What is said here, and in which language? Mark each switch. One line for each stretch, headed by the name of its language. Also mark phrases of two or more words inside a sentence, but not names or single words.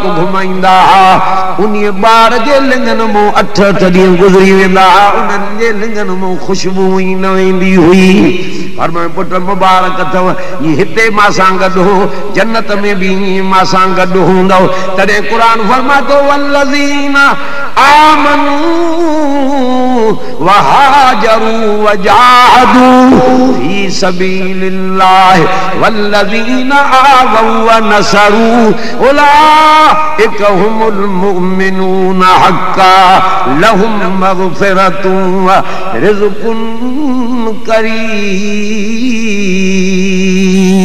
Sindhi: घुमाईंदा उन्हीअ ॿार जे लिंगनि मां 8 ॾींहं गुज़री वेंदा उन्हनि जे लिंगनि मां खुशबू ई न वेंदी हुई फरमायो पुट मुबारक अथव ये हिते मां सां गॾु हो जन्नत में भी मां सां गॾु हूंदव तॾहिं कुरान फरमातो
Arabic: والذين آمنوا وهاجروا وجاهدوا في سبيل الله والذين آووا ونصروا أولئك هم المؤمنون حقا لهم مغفرة ورزق كريم